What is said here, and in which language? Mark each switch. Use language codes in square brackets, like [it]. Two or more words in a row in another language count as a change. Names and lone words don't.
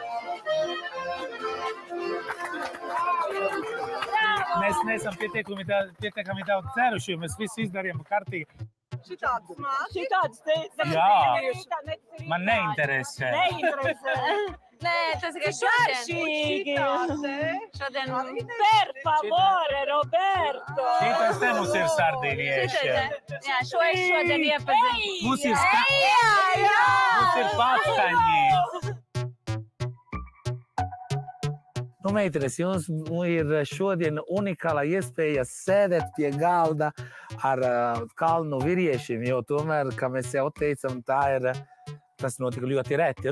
[lv] Mēs neesam pietiekami daudz ceruši, jo mēs visi izdarījām kārtīgi. Šitādas teica. Jā, man neinteresē. Nē, tas ir šodien. Šodien. [it] Per favore, Roberto. [lv] Šitas te mums ir sardīnieši. Jā, šo es šodien iepazinu. Mums ir pastaņi. Meitenes, jums ir šodien unikāla iespēja sēdēt pie galda ar kalnu vīriešiem, jo tomēr, kā mēs jau teicam, tas notika ļoti reti.